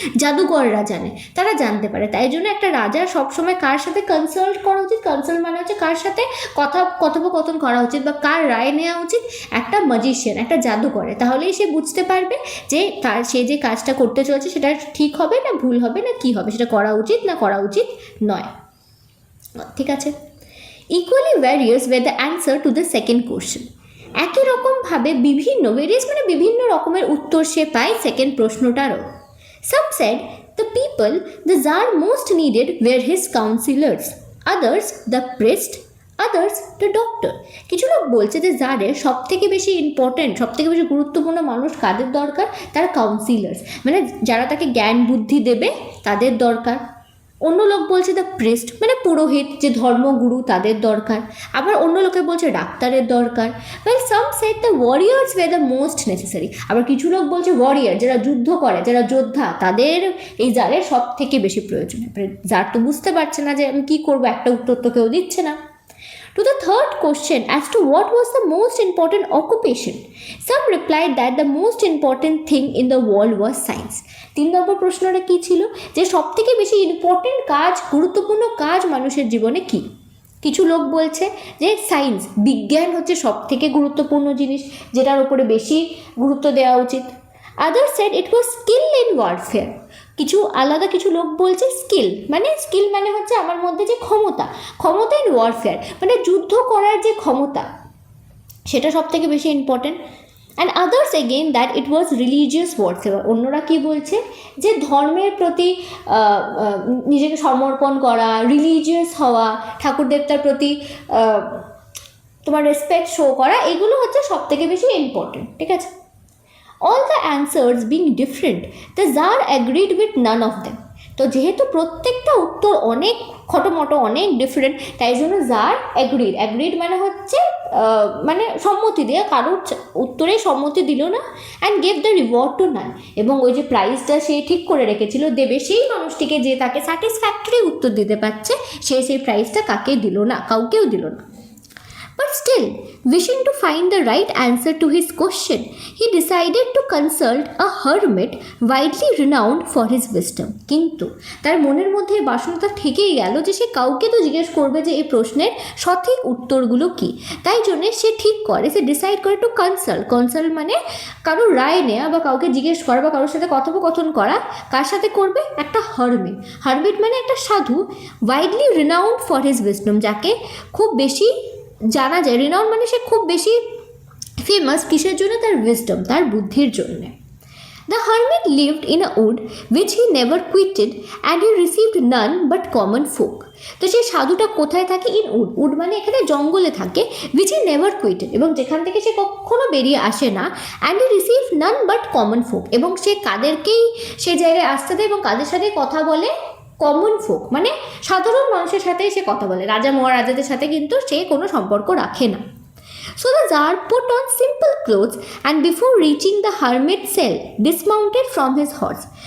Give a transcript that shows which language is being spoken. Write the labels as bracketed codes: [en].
[bn] জাদুকররা জানে, তারা জানতে পারে। তাই জন্য একটা রাজার সবসময় কার সাথে কনসাল্ট করা উচিত, কনসাল্ট মানে হচ্ছে কার সাথে কথোপকথন করা উচিত বা কার রায় নেওয়া উচিত? একটা ম্যাজিশিয়ান, একটা জাদুকরে, তাহলেই সে বুঝতে পারবে যে সে যে কাজটা করতে চলেছে সেটা ঠিক হবে না ভুল হবে না কি হবে, সেটা করা উচিত না করা উচিত নয়। ঠিক আছে। [en] Equally various were the answer to the second question. [bn] একই রকমভাবে বিভিন্ন ভেরিয়াস মানে বিভিন্ন রকমের উত্তর সে পায় second প্রশ্নটারও। [en] Some said the people the Tsar most needed were his counselors, others the priest, others the doctor. [bn] কিছু লোক বলছে যে জারের সব থেকে বেশি ইম্পর্টেন্ট, সব থেকে বেশি গুরুত্বপূর্ণ মানুষ কাদের দরকার, তার কাউন্সিলার্স মানে যারা তাকে জ্ঞান বুদ্ধি দেবে তাদের দরকার। অন্য লোক বলছে দ্য প্রিস্ট মানে পুরোহিত, যে ধর্মগুরু তাদের দরকার। আবার অন্য লোকে বলছে ডাক্তারের দরকার। [en] Well some said the warriors were the most necessary. [bn] আবার কিছু লোক বলছে ওয়ারিয়ার, যারা যুদ্ধ করে, যারা যোদ্ধা, তাদের এই জারের সব থেকে বেশি প্রয়োজন। জার তো বুঝতে পারছে না যে আমি কী করবো, একটা উত্তর তো কেউ দিচ্ছে না। [en] To the third question as to what was the most important occupation, some replied that the most important thing in the world was science. [bn] 3 নম্বর প্রশ্নটা কী ছিল, যে সব থেকে বেশি ইম্পর্টেন্ট কাজ, গুরুত্বপূর্ণ কাজ মানুষের জীবনে কী? কিছু লোক বলছে যে সায়েন্স, বিজ্ঞান হচ্ছে সব থেকে গুরুত্বপূর্ণ জিনিস, যেটার উপরে বেশি গুরুত্ব দেওয়া উচিত। [en] Others said it was skill in warfare. [bn] কিছু লোক বলছে স্কিল মানে হচ্ছে আমার মধ্যে যে ক্ষমতা ইন ওয়ারফেয়ার মানে যুদ্ধ করার যে ক্ষমতা, সেটা সব থেকে বেশি important. [en] And others again that it was religious warfare. [bn] অন্যরা কি বলছে, যে ধর্মের প্রতি নিজেকে সমর্পণ করা, রিলিজিয়াস হওয়া, ঠাকুর দেবতার প্রতি তোমার রেসপেক্ট শো করা, এগুলো হচ্ছে সব থেকে বেশি ইম্পর্টেন্ট। ঠিক আছে, [en] all the answers being different, the Tsar agreed with none of them. [bn] তো যেহেতু প্রত্যেকটা উত্তর অনেক খটোমটো, অনেক ডিফারেন্ট, তাই জন্য জার অ্যাগ্রিড মানে হচ্ছে মানে সম্মতি দেওয়া, কারোর উত্তরে সম্মতি দিল না। [en] and gave the reward to none, [bn] এবং ওই যে প্রাইজটা সে ঠিক করে রেখেছিল দেবে সেই মানুষটিকে, যে তাকে স্যাটিসফ্যাক্টরি উত্তর দিতে পারছে, সেই প্রাইজটা কাউকেও দিল না। [en] But still, wishing to find the right answer to his question, he decided to consult a hermit widely renowned for his wisdom. [bn] কিন্তু তার মনের মধ্যে এই বাসনাটা থেকেই গেল যে সে কাউকে তো জিজ্ঞেস করবে যে এই প্রশ্নের সঠিক উত্তরগুলো কী। তাই জন্যে সে ডিসাইড করে টু কনসাল্ট মানে কারোর রায় নেওয়া বা কাউকে জিজ্ঞেস করা বা কারোর সাথে কথোপকথন করা। কার সাথে করবে? একটা হারমিট মানে একটা সাধু, [en] widely renowned for his wisdom, [bn] যাকে খুব বেশি জানা যায়। রিনাউন্ড মানে সে খুব বেশি ফেমাস কিসের জন্য? তার উইজডম, তার বুদ্ধির জন্যে। [en] The hermit lived in a wood which he never quitted and he received none but common folk. [bn] তো সেই সাধুটা কোথায় থাকে? ইন উড মানে এখানে জঙ্গলে থাকে। [en] which he never quitted, [bn] এবং যেখান থেকে সে কখনো বেরিয়ে আসে না। [en] and he receive none but common folk, [bn] এবং সে কাদেরকেই সে জায়গায় আসতে দেয় এবং কাদের সাথে কথা বলে? কমন ফোক মানে সাধারণ মানুষের সাথেই সে কথা বলে, রাজা মহারাজাদের সাথে কিন্তু সে কোনো সম্পর্ক রাখে না। [en] So the Tsar put on simple clothes and before reaching the hermit cell dismounted from his horse.